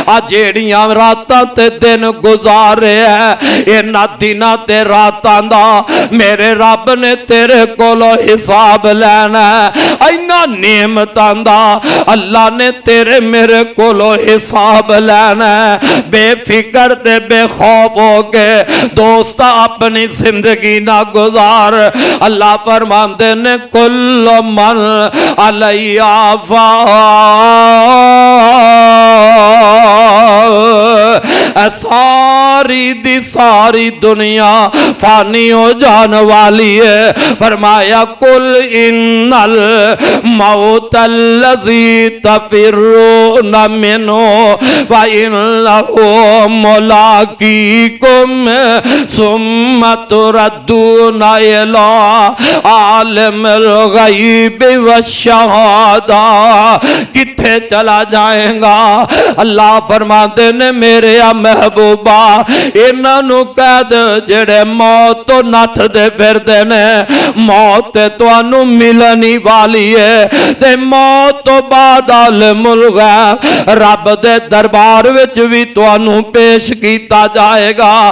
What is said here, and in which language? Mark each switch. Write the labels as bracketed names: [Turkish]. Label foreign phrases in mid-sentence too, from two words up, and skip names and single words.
[Punjabi] آ جیڑیاں راتاں تے دن گزارے ہے، انہاں دناں تے راتاں دا میرے رب نے تیرے کولوں حساب لینا ہے. انہاں نعمتاں دا اللہ نے تیرے میرے کولوں حساب لینا ہے. بےفکر تے بےخوف ہو کے دوست اپنی زندگی نہ گزار. اللہ فرماتے نے [Arabic] كل من عليها فان, [Punjabi] ساری دی ساری دنیا فانی ہو جان والی ہے. [Arabic] फरमाया قل إن الموت الذي تفرون منه وإنه ملاقيكم ثم تردون إلى عالم الغيب والشهادة. [Punjabi] کتھے چلا جائے گا? اللہ فرماتے نے میرے محبوبا انہوں کہہ دے جیڑے موت تو نٹھدے پھردے نے، موت تہانوں ملنی والی ہے تے موت تو بعد عالم الغیب رب دے دربار وچ بھی تہانوں پیش کیتا جائے گا.